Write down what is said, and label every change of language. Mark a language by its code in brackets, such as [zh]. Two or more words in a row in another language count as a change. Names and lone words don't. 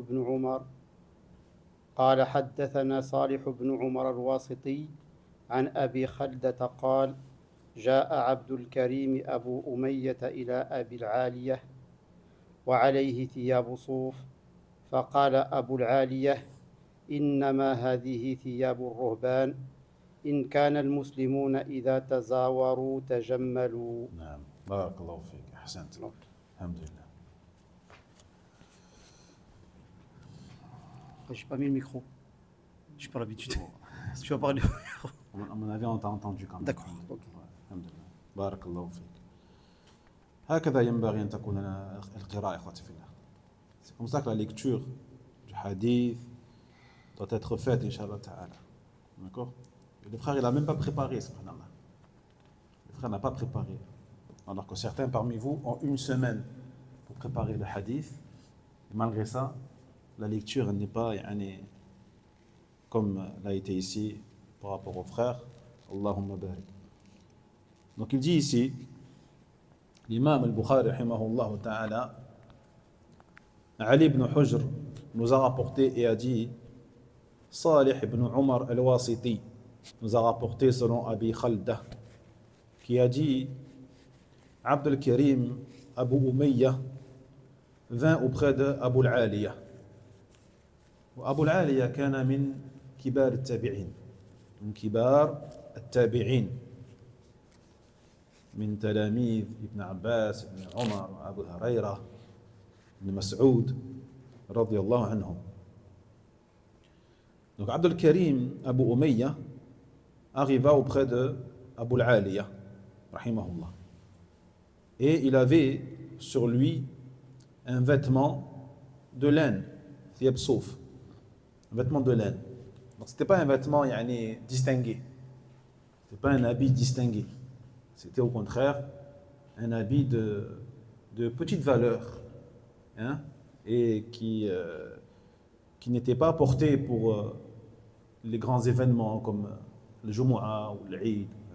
[ar] بن عمر قال حدثنا صالح بن عمر الواسطي عن أبي خلدة قال: جاء عبد الكريم أبو أمية إلى أبي العالية وعليه ثياب صوف، فقال أبو العالية: إنما هذه ثياب الرهبان، إن كان المسلمون إذا تزاوروا تجملوا. نعم، بارك الله فيك، أحسنت. الحمد لله. [fr] Je n'ai pas mis le micro. Je n'ai pas l'habitude. Tu vas parler. À mon avis, on t'a entendu quand même. D'accord. Okay. [ar] الحمد لله. بارك الله فيك. هكذا ينبغي أن تكون القراءة إخوتي في الله. [fr] C'est comme ça que la lecture du hadith doit être faite, [ar] إن شاء الله تعالى. [fr] D'accord? Le frère, il n'a même pas préparé, subhanallah. Le frère n'a pas préparé. Alors que certains parmi vous ont une semaine pour préparer le hadith. Et malgré ça, la lecture n'est pas comme l'a été ici par rapport aux frères. [ar] اللهم بارك. [fr] Donc il dit ici, l'imam al-Bukhari, [ar] رحمه الله تعالى, [fr] Ali ibn Hujr nous a rapporté et a dit, Salih ibn Umar al-Wasiti nous a rapporté selon Abi Khalda, qui a dit, Abd al-Karim Abu Umayya vint auprès de Abu al-Aliya. [ar] أبو العالية كان من كبار التابعين. من كبار التابعين. من تلاميذ ابن عباس ابن عمر أبو هريرة ابن مسعود رضي الله عنهم. [fr] Donc Abdul Karim Abu Umayya arriva auprès de Abu al-Aliya, rahimahullah. Et il avait sur lui un vêtement de laine, [ar] ثياب صوف, [fr] un vêtement de laine. Donc c'était pas un vêtement distingué, c'était pas un habit distingué, c'était au contraire un habit de petite valeur, hein, et qui n'était pas porté pour les grands événements comme le Jumu'ah ou l'Eid.